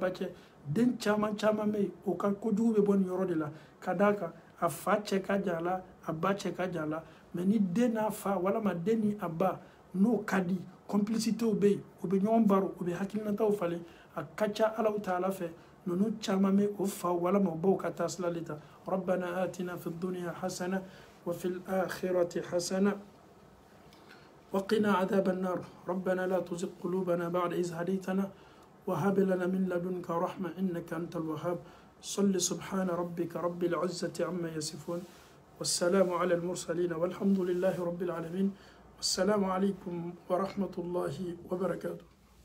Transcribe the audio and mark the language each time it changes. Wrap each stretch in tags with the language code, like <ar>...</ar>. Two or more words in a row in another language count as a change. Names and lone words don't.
<bm>ba cɛ den caman caman bɛ yen o ka kojugu bɛ bɔ nin yɔrɔ de la ka d'a kan a fa cɛ ka jan a la a ba cɛ ka jan a la mɛ ni den n'a fa walama den ni a ba n'o ka di complicitéw bɛ yen o bɛ ɲɔgɔn baro o bɛ hakilinataw falen a ka ca alaw ta'ala fɛ ninnu caman bɛ o fa walama o baw ka taasira le ta</bm> <ar>ربنا آتنا في الدنيا حسنة وفي الآخرة حسنة وقنا عذاب النار ربنا لا تزغ قلوبنا بعد إذ هديتنا وهب لنا من لدنك رحمة إنك أنت الوهاب صل سبحان ربك رب العزة عما يصفون والسلام على المرسلين والحمد لله رب العالمين والسلام عليكم ورحمة الله وبركاته.</ar>